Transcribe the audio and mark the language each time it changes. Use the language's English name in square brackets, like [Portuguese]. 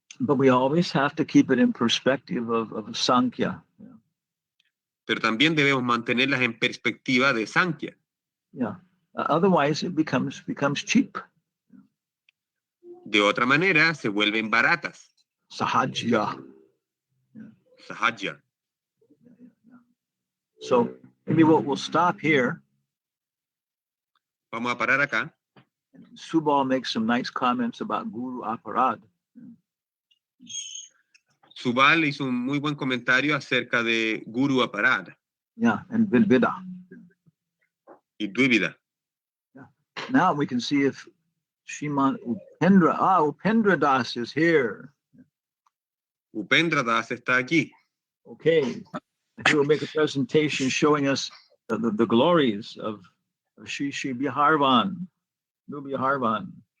[English] But we always have to keep it in perspective of Sankhya. Yeah. [Spanish] Pero también debemos mantenerlas en perspectiva de Sankhya. [English] Yeah. Otherwise, it becomes cheap. [Spanish] De otra manera, se vuelven baratas. [English] Sahajya. Yeah. Sahajya. Yeah. So maybe we'll stop here. [Spanish] Vamos a parar acá. [English] Subal makes some nice comments about Guru Aparad. [Spanish] Subal hizo un muy buen comentario acerca de Guru Aparad. [English] Yeah, and Vidvida. [Spanish] y Dvivida. [English] Now we can see if Shriman Upendra Das is here. [Spanish] Upendra Das está aquí. [English] Okay. He will make a presentation showing us the glories of Shri Biharvan, New Biharvan.